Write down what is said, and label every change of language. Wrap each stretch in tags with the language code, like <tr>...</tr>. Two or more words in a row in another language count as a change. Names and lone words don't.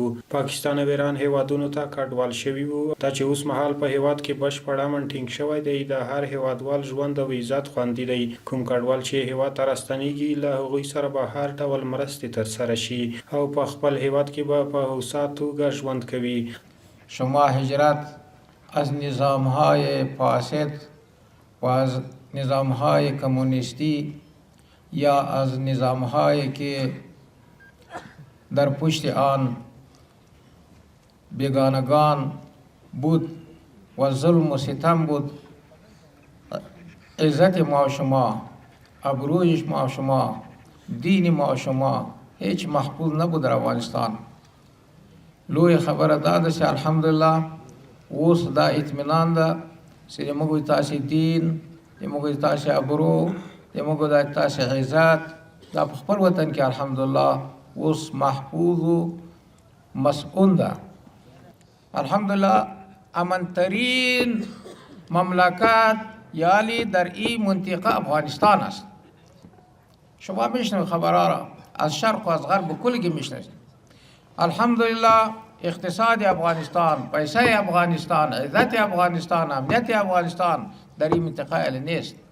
<ps>پاکستان او ایران هیوادونو ته کډوال شوي وو. دا چې اوس مهال په هیواد کې بشپړ امن ټینګ شوی دی د هر هیوادوال ژوند او عزت خوندي دی. کوم کډوال چې هیواد ته راستنیږي له هغوی سره به هر ډول مرستې ترسره شي او په خپل هیواد کې به په هوسا توګه ژوند کوي.</ps> <fa>شما هجرت از نظامهای فاسد و از نظامهای کمونیستی یا از نظامهایی که در پشت آن بیگانگان بود و ظلم و ستم بود، عزت ما و شما، ابروی ما و شما، دین ما و شما هیچ محفوظ نبود در افغانستان.</fa> <ps>لوی خبره داده چې الحمدلله اوس دا اطمینان ده چې موږ تاسې دین موږ تاسې ابرو موږ د تاسې عزت دا په خپل وطن کې الحمدلله اوس محفوظ و مسئول ده.</ps> <fa>الحمدلله امنترین مملکت یالی در این منطقه افغانستان است. شما میشنوید خبرها را از شرق و از غرب کلی میشنوید. الحمدلله اقتصاد افغانستان، پیسه افغانستان، عزت افغانستان، امنیت افغانستان در این منطقه الی نیست.</fa>